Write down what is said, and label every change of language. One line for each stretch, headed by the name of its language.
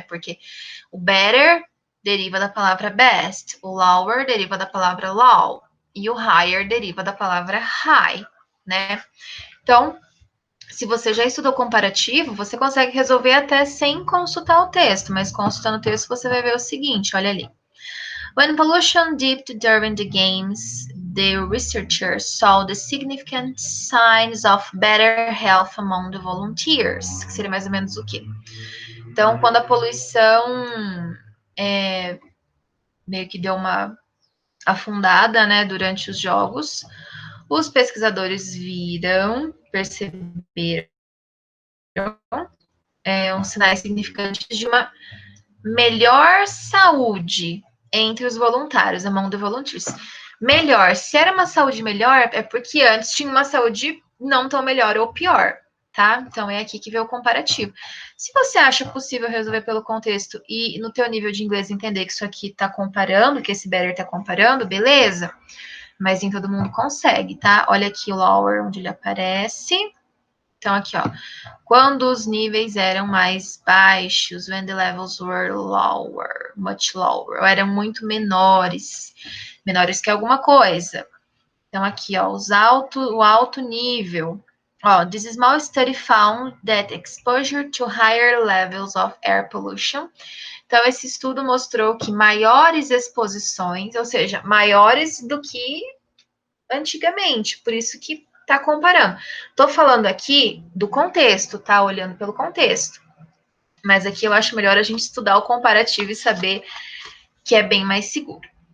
Portuguese: Porque o better deriva da palavra best, o lower deriva da palavra low e o higher deriva da palavra high, né? Então, se você já estudou comparativo, você consegue resolver até sem consultar o texto, mas consultando o texto você vai ver o seguinte, olha ali.
English: When pollution dipped during the games, the researchers saw the significant signs of better health among the volunteers,
Portuguese: que seria mais ou menos o quê? Então, quando a poluição meio que deu uma afundada, né, durante os jogos, os pesquisadores perceberam uns sinais significantes de uma melhor saúde entre os voluntários,
English: among the volunteers.
Portuguese: Melhor, se era uma saúde melhor, é porque antes tinha uma saúde não tão melhor ou pior, tá? Então é aqui que vê o comparativo. Se você acha possível resolver pelo contexto e no teu nível de inglês entender que isso aqui tá comparando, que esse better tá comparando, beleza? Mas nem todo mundo consegue, tá? Olha aqui o lower, onde ele aparece. Então, aqui, ó. Quando os níveis eram mais baixos,
English: when the levels were lower, much lower,
Portuguese: ou eram muito menores, menores que alguma coisa. Então, aqui, ó, o alto nível.
English: Ó, this small study found that exposure to higher levels of air pollution.
Portuguese: Então, esse estudo mostrou que maiores exposições, ou seja, maiores do que antigamente, por isso que tá comparando. Tô falando aqui do contexto, tá? Olhando pelo contexto. Mas aqui eu acho melhor a gente estudar o comparativo e saber que é bem mais seguro.